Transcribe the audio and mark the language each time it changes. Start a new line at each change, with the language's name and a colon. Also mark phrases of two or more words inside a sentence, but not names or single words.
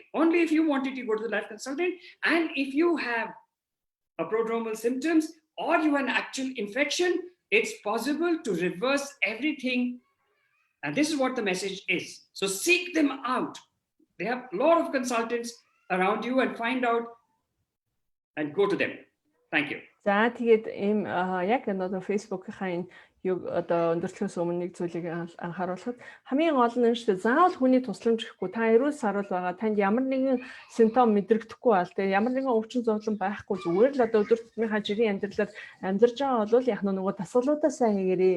English: Only if you want it, you go to the life consultant. And if you have a prodromal symptoms or you have an actual infection, it's possible to reverse everything. And this is what the message is. So seek them out. They have a lot of consultants around you and find out and go to them. Thank you.
Mongolian: За тэгээд ийм яг одоо Facebook-ийн юу одоо өндөрлөхөөс өмнө нэг зүйлийг анхааруулхад хамгийн гол нь шүү дээ. Заавал хүний тусламж ихгүй. Та эрүүл сарвал байгаа. Танд ямар нэгэн симптом мэдрэгдэхгүй бол тэгээд ямар нэгэн өвчин зовлон байхгүй зүгээр л одоо өдөр тутмынхаа жирийн амьдралаар амьдарч байгаа бол яг нөгөө дасгалуудаа сайн хийгээрэй.